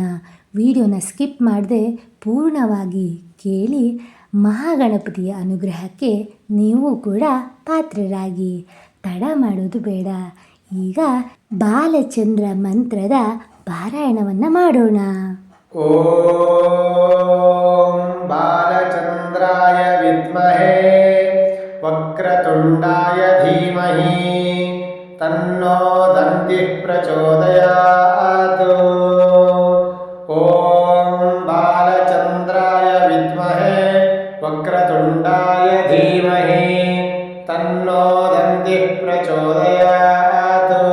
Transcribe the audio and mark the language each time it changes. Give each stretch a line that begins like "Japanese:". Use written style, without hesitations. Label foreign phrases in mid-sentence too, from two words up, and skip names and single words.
Kannada: ವಿಡಿಯೋನ ಸ್ಕಿಪ್ ಮಾಡದೆ ಪೂರ್ಣವಾಗಿ ಕೇಳಿ ಮಹಾಗಣಪತಿಯ ಅನುಗ್ರಹಕ್ಕೆ ನೀವು ಕೂಡ ಪಾತ್ರರಾಗಿ. ತಡ ಮಾಡೋದು ಬೇಡ. ಈಗ ಬಾಲಚಂದ್ರ ಮಂತ್ರದ ಪಾರಾಯಣವನ್ನು ಮಾಡೋಣ.
Sanskrit: ಓಂ ಬಾಲಚಂದ್ರಾಯ ವಿದ್ಮಹೇ ವಕ್ರತುಂಡಾಯ ಧೀಮಹಿ ತನ್ನೋ ದಂತಿಃ ಪ್ರಚೋದಯಾತ್. ಓಂ ಬಾಲಚಂದ್ರಾಯ ವಿದ್ಮಹೇ ವಕ್ರತುಂಡಾಯ ಧೀಮಹಿ ತನ್ನೋ ದಂತಿಃ ಪ್ರಚೋದಯಾತ್.